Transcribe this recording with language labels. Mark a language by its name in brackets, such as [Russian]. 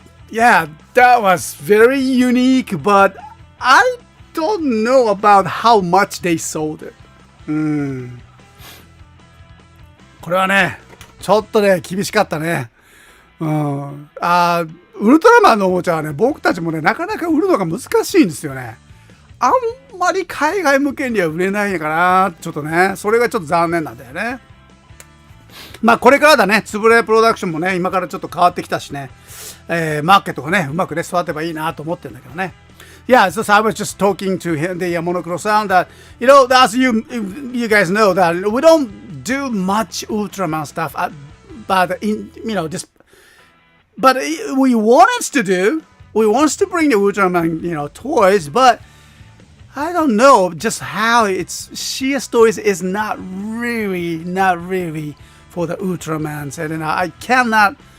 [English] Yeah, that was very unique, but I don't know about how much they sold it. [Japanese] これはね、ちょっとね、厳しかったね。ウルトラマンのおもちゃはね、僕たちもね、なかなか売るのが難しいんですよね。あんまり海外向けには売れないかな。ちょっとね、それがちょっと残念なんだよね。まあこれからだね、つぶれプロダクションもね、今からちょっと変わってきたしね、マーケットがね、うまくね、育てばいいなと思ってるんだけどね。 [English] Yeah, so I was just talking to him, the Monocro sound that, as you guys know, that we don't do much Ultraman stuff, but but we want to bring the Ultraman, toys, but I don't know just how CSTOYS is not really for the Ultramans, and I cannot.